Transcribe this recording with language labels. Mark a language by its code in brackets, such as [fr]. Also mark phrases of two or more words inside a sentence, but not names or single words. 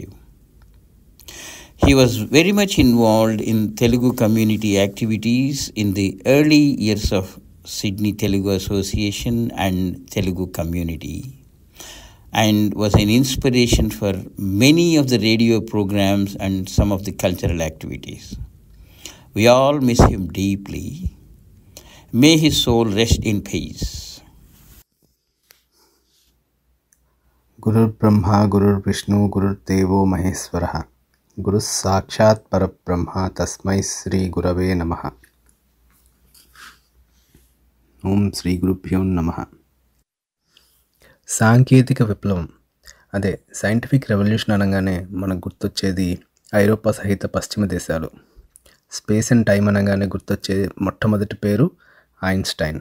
[en] He was very much involved in Telugu community activities in the early years of Sydney Telugu Association and Telugu community, and was an inspiration for many of the radio programs and some of the cultural activities. We all miss him deeply. May his soul rest in peace. [sa] गुरुर् ब्रह्मा गुरुर्विष्णु गुरुर्देवो महेश्वरः गुरुः साक्षात् परब्रह्म तस्मै श्री गुरवे नमः. ఓం శ్రీ గురుభ్యో నమః. [te] సాంకేతిక విప్లవం అదే [en] scientific revolution [te] అనగానే మనకు గుర్తొచ్చేది ఐరోపా సహిత పశ్చిమ దేశాలు. [en] space and time [te] అనగానే గుర్తొచ్చే మొట్టమొదటి పేరు ఐన్స్టైన్.